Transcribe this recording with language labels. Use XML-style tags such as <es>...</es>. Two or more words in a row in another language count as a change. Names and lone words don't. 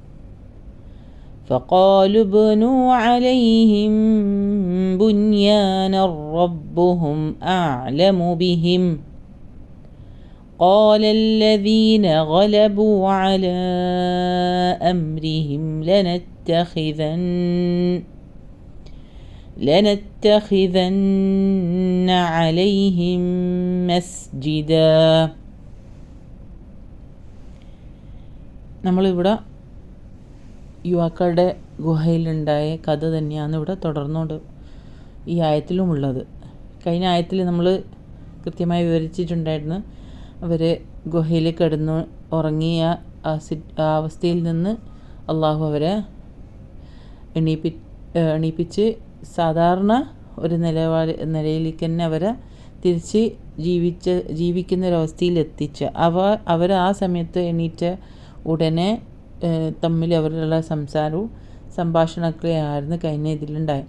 <ar>فقالوا ابنوا عليهم بنيانا ربهم أعلم بهم قال الذين غلبوا على أمرهم لنتخذن عليهم مسجدا.</ar> <ml>നമ്മളിവിടെ യുവാക്കളുടെ ഗുഹയിലുണ്ടായ കഥ തന്നെയാണ് ഇവിടെ തുടർന്നുകൊണ്ട് ഈ ആയത്തിലുമുള്ളത്. കഴിഞ്ഞ ആയത്തിൽ നമ്മൾ കൃത്യമായി വിവരിച്ചിട്ടുണ്ടായിരുന്നു. അവർ ഗുഹയിൽ കിടന്നു ഉറങ്ങിയ ആ അവസ്ഥയിൽ നിന്ന് അള്ളാഹു അവരെ എണീപ്പിച്ച് സാധാരണ ഒരു നിലയിലേക്ക് തന്നെ അവരെ തിരിച്ച് ജീവിക്കുന്ന ഒരവസ്ഥയിൽ എത്തിച്ച് അവർ ആ സമയത്ത് എണീറ്റ ഉടനെ തമ്മിൽ അവരുടെ സംസാരവും സംഭാഷണമൊക്കെ ആയിരുന്നു കഴിഞ്ഞ ഇതിലുണ്ടായി.</ml>